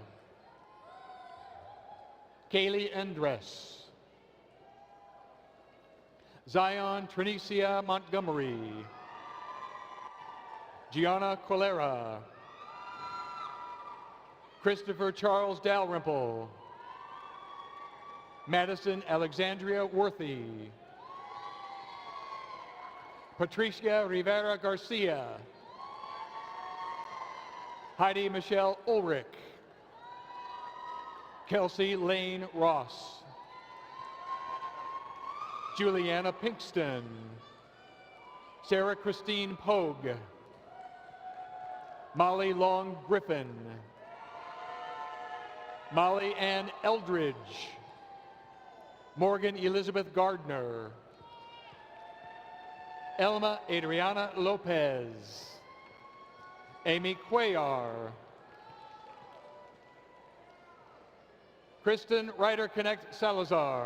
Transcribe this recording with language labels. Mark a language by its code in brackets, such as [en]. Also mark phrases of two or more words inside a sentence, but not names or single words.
[en] Kaylee Endress. Zion Trinicia Montgomery. Gianna Colera. Christopher Charles Dalrymple. Madison Alexandria Worthy. Patricia Rivera Garcia. Heidi Michelle Ulrich. Kelsey Lane Ross. Juliana Pinkston. Sarah Christine Pogue. Molly Long Griffin. Molly Ann Eldridge. Morgan Elizabeth Gardner. Elma Adriana Lopez. Amy Cuellar. Kristen Ryder Connect Salazar.